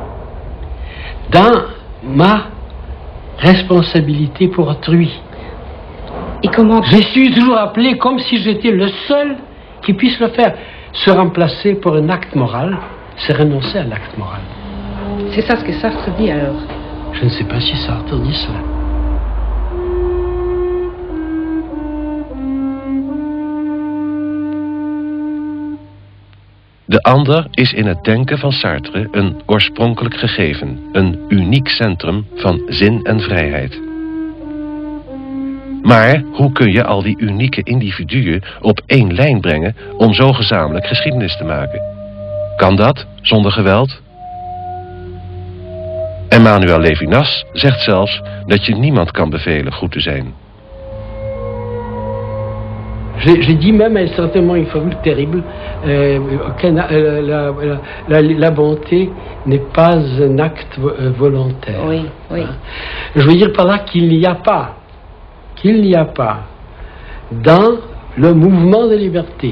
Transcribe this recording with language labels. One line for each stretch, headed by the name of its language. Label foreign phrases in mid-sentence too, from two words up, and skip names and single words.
French: Dans ma responsabilité pour autrui, et comment... je suis toujours appelé comme si j'étais le seul qui puisse le faire. Se remplacer pour un acte moral, c'est renoncer à l'acte moral. C'est ça ce que Sartre dit alors? Je ne sais pas si Sartre dit cela.
Dutch: De ander is in het denken van Sartre een oorspronkelijk gegeven, een uniek centrum van zin en vrijheid. Maar hoe kun je al die unieke individuen op één lijn brengen om zo gezamenlijk geschiedenis te maken? Kan dat zonder geweld? Emmanuel Levinas zegt zelfs dat je niemand kan bevelen goed te zijn.
French: J'ai dit même à un certain moment une formule terrible, la bonté n'est pas un acte volontaire. Oui, oui. Je veux dire par là qu'il n'y a pas dans le mouvement de liberté.